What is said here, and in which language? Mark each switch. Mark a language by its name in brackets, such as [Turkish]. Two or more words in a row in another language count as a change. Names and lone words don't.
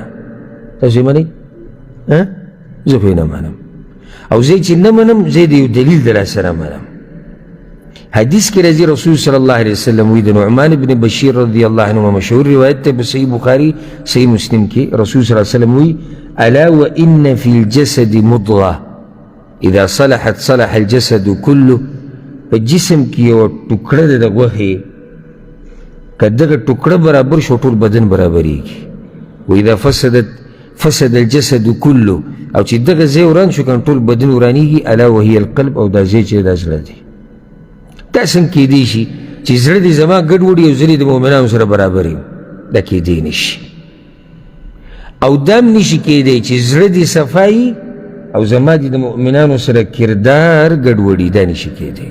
[Pashto] تاسو یې منئ؟ زه خو یې نه منم. او زه چې نه منم، زه د یو دلیل د لاسه نه منم. حدیث کې راځي رسول [Arabic] صلی الله علیه وسلم [Pashto] وایي، د نعمان بن بشیر [Arabic] رضی الله عنه [Pashto] مشهور روایت دی په صحیح بخاري صحیح مسلم کې. رسول [Arabic] صلی الله علیه وسلم [Pashto] وایي، [Arabic] الا وان فی الجسد مضغه اذا صلحت صلح الجسد كله. [Pashto] په جسم کې یو ټوکړه ده د غوښې، که دغه ټوکړه برابر شو ټول بدن برابریږي. [Arabic] واذا فسد الجسد كله، [Pashto] او چې دغه ځای وران شو کنه ټول بدن ورانیږي. [Arabic] الا وهي القلب، [Pashto] او دا ځای چې دا زړه دی. دا څنګه کېدی شي چې زړه دې زما ګډوډ یو زړه د مؤمنانو سره برابر یم؟ دا کېدی نشي. او دا هم نشي کېدی چې زړه دې صفایي او زما دې د مؤمنانو سره کردار ګډوډي، دا نشي کېدی.